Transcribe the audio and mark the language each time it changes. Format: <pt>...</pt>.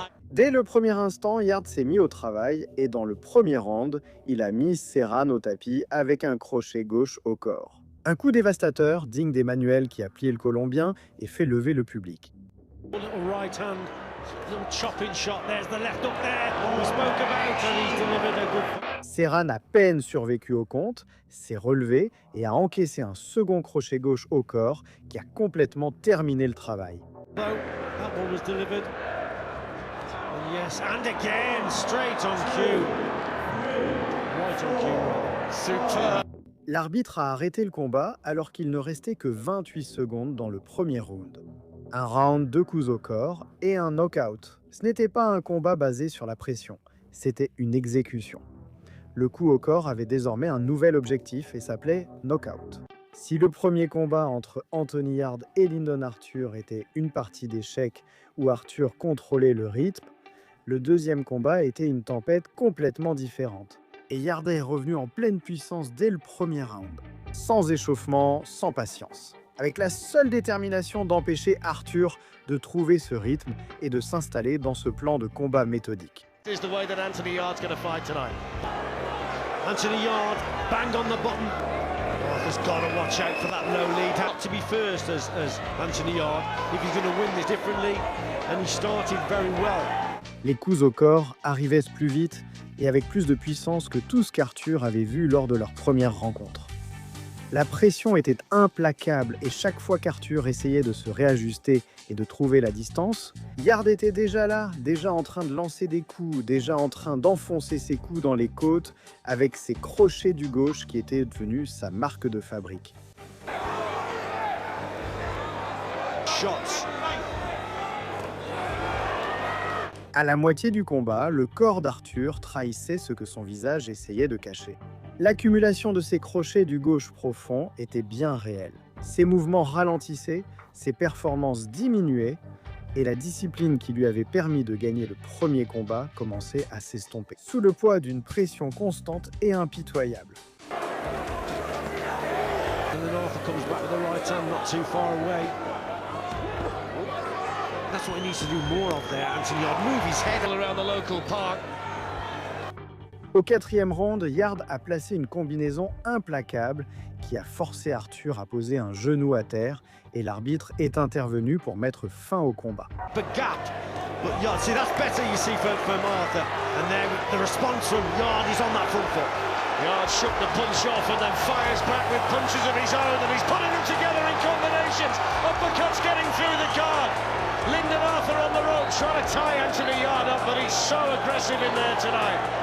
<fr>Dès le premier instant, Yarde s'est mis au travail et dans le premier round, il a mis Serran au tapis avec un crochet gauche au corps. Un coup dévastateur, digne d'Emmanuel qui a plié le Colombien et fait lever le public.</fr> <en>Little right hand Little chopping shot. There's the left up there. We spoke about, and he's delivered a good.</en> <fr>Serran a peine survécu au compte, s'est relevé et a encaissé un second crochet gauche au corps qui a complètement terminé le travail.</fr> <en>No, that one was delivered. And yes, and again, straight on cue. Right on cue. Superb.</en> <fr>L'arbitre a arrêté le combat alors qu'il ne restait que 28 secondes dans le premier round. Un round de coups au corps et un knockout. Ce n'était pas un combat basé sur la pression, c'était une exécution. Le coup au corps avait désormais un nouvel objectif et s'appelait knockout. Si le premier combat entre Anthony Yarde et Lyndon Arthur était une partie d'échecs où Arthur contrôlait le rythme, le deuxième combat était une tempête complètement différente. Et Yarde est revenu en pleine puissance dès le premier round. Sans échauffement, sans patience. Avec la seule détermination d'empêcher Arthur de trouver ce rythme et de s'installer dans ce plan de combat méthodique.</fr> <en>This is the way that Anthony Yard's going to fight tonight. Anthony Yard, bang on the button. Arthur's got to watch out for that low lead. Had to be first as Anthony Yard if he's going to win this differently. And he started very well.</en> <fr>Les coups au corps arrivaient plus vite et avec plus de puissance que tout ce qu'Arthur avait vu lors de leur première rencontre. La pression était implacable et chaque fois qu'Arthur essayait de se réajuster et de trouver la distance, Yarde était déjà là, déjà en train de lancer des coups, déjà en train d'enfoncer ses coups dans les côtes avec ses crochets du gauche qui étaient devenus sa marque de fabrique.</fr> <en>Shots.</en> <fr>À la moitié du combat, le corps d'Arthur trahissait ce que son visage essayait de cacher. L'accumulation de ses crochets du gauche profond était bien réelle. Ses mouvements ralentissaient, ses performances diminuaient, et la discipline qui lui avait permis de gagner le premier combat commençait à s'estomper, sous le poids d'une pression constante et impitoyable.</fr> <en>And then Arthur comes back with the right hand, not too far away. That's what he needs to do more of there, Anthony Yard. Move his head around the local park.</en> <fr>Au quatrième round, Yarde a placé une combinaison implacable qui a forcé Arthur à poser un genou à terre et l'arbitre est intervenu pour mettre fin au combat.</fr> <en>But gap. But Yard, see that's better you see from Arthur. And then the response from Yard is on that front foot. Yard shook the punch off and then fires back with punches of his own and he's putting them together in combinations. Uppercuts getting through the guard. Lyndon Arthur on the rope trying to tie Anthony Yard up, but he's so aggressive in there tonight.</en>